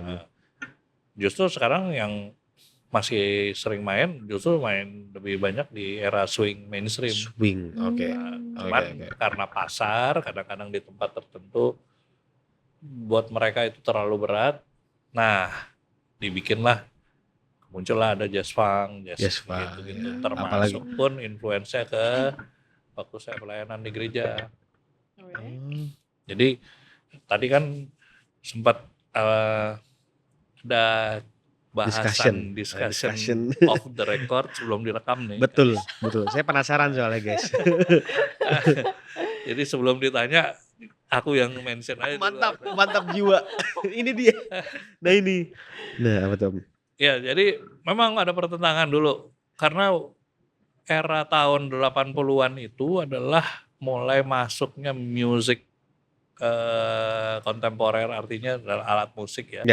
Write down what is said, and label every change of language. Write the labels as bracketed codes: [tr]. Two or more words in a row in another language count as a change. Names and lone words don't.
[id] Eh, justru sekarang yang masih sering main justru main lebih banyak di era [en] swing mainstream. [id] Swing, oke. Cuman Oke. karena pasar kadang-kadang di tempat tertentu buat mereka itu terlalu berat. Nah, dibikinlah muncullah ada [en] jazz funk, Jazz funk, [id] gitu-gitu. ya. Termasuk pun influence-nya ke waktu saya pelayanan di gereja. Jadi tadi kan sempat ada bahasan [en] discussion off the record [id] sebelum direkam nih. Betul. Saya penasaran soalnya guys. Jadi sebelum ditanya aku yang mention aja dulu. Mantap jiwa. Ini dia. Nah ini. Nah apa tuh Om? Ya, jadi memang ada pertentangan dulu karena era tahun 80-an itu adalah mulai masuknya musik kontemporer, artinya alat musik ya.